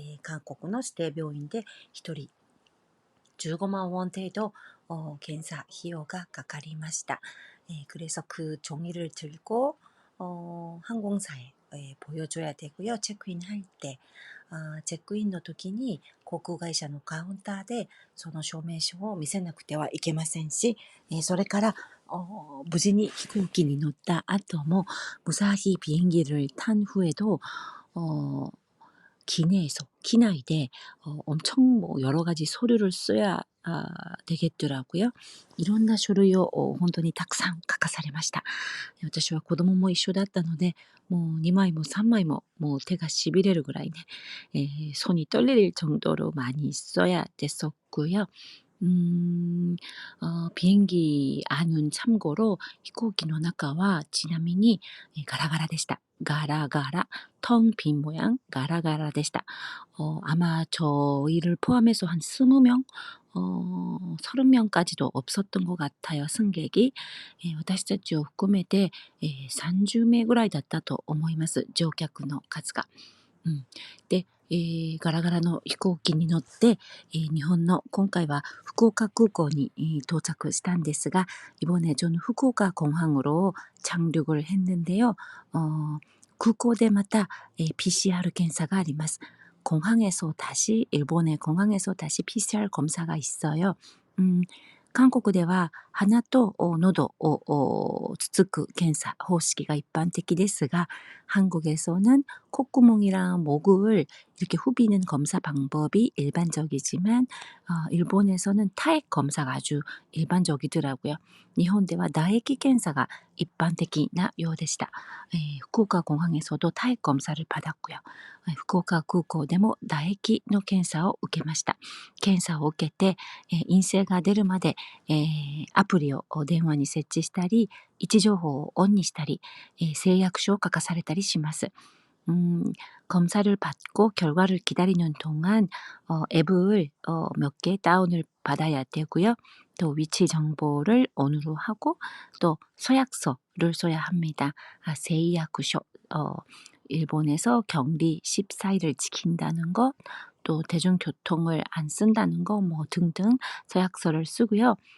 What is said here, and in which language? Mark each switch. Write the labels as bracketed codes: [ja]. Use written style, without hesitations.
[ja] 韓国の指定病院で1人15만 원程度検査費用がかかりました. [ko] 그래서 그 종이를 들고 항공사에 보여줘야 되고요. 체크인 할 때, [ja] チェックインの時に航空会社のカウンターでその証明書を見せなくてはいけませんし、それから無事に飛行機に乗った後も [ko] 무사히 비행기를 탄 후에도 기내에서, 기내에 엄청 여러 가지 서류를 써야 되겠더라고요. [ja] いろんな書類を本当にたくさん書かされました。私は子供も一緒だったので、もう2枚も3枚ももう手がしびれるぐらいね、 [ko] 손이 떨릴 정도로 많이 써야 됐었고요. 음, 비행기 안은 참고로 [ja] 飛行機の中はちなみに [ko] 가라가라 でした. 가라가라, 텅 빈 모양, 가라가라 でした. 아마 저희를 포함해서 한 20명, 30명까지도 없었던 것 같아요, 승객이. [ja] 私たちを含めて 30名ぐらいだったと思います、乗客の数が。で、ガラガラの飛行機に乗って、日本の今回は福岡空港に到着したんですが、 [ko] 이번에 저는 후쿠오카 공항으로 착륙을 했는데요. [ja] 空港でまた PCR検査があります。 [ko] 공항에서 다시 일본의 공항에서 다시 PCR 검사가 있어요. [ja] 韓国では鼻と喉をつつく検査方式が一般的ですが, [ko] 한국에서는 콧구멍이랑 목을 이렇게 후비는 검사 방법이 일반적이지만 일본에서는 타액 검사가 아주 일반적이더라고요. [ja] 일본では 나에키検査が 일반적인ようでした. [ko] 후쿠오카 공항에서도 타액 검사를 받았고요. [ja] 후쿠오카空港でも 나에키の検査を受けました. 検査を受けて陰性が出るまでアプリを電話に設置したり、位置情報をオンにしたり、誓約書を書かされたりします。 [ko] 검사를 받고 결과를 기다리는 동안 앱을 몇 개 다운을 받아야 되고요. 또 위치 정보를 온으로 하고 또 서약서를 써야 합니다. 세이약書, 일본에서 격리 14일을 지킨다는 것, 또 대중교통을 안 쓴다는 거 뭐 등등 서약서를 쓰고요.